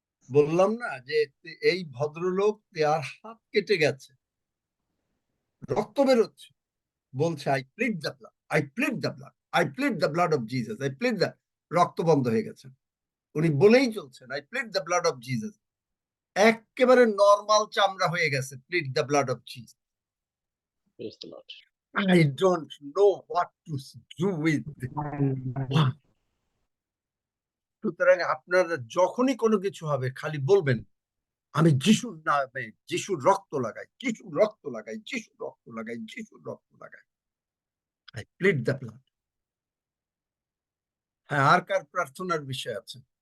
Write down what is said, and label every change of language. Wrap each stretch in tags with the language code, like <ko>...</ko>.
<bn>বললাম না যে এই ভদ্রলোক, তার হাত কেটে গেছে, রক্ত বেরোচ্ছে, বলছে</bn> <en>I plead the blood, I plead the blood, I plead the blood of Jesus, I plead the.</en> <bn>রক্ত বন্ধ হয়ে গেছে, উনি বলেই চলছেন</bn> <en>I plead the blood of Jesus.</en> <bn>একেবারে নরমাল চামড়া হয়ে গেছে,</bn> <en>Plead the blood of Jesus. Praise the Lord. I don't know what to do with.</en> <bn>সুতরাং আপনারা যখনই কোনো কিছু হবে খালি বলবেন আমি যিশুর নামে, যিশুর রক্ত লাগাই, যিশুর রক্ত লাগাই, যিশুর রক্ত লাগাই, যিশুর রক্ত লাগাই।</bn> <en>I plead the blood.</en> <bn>হ্যাঁ, আর কার প্রার্থনার বিষয় আছে?</bn>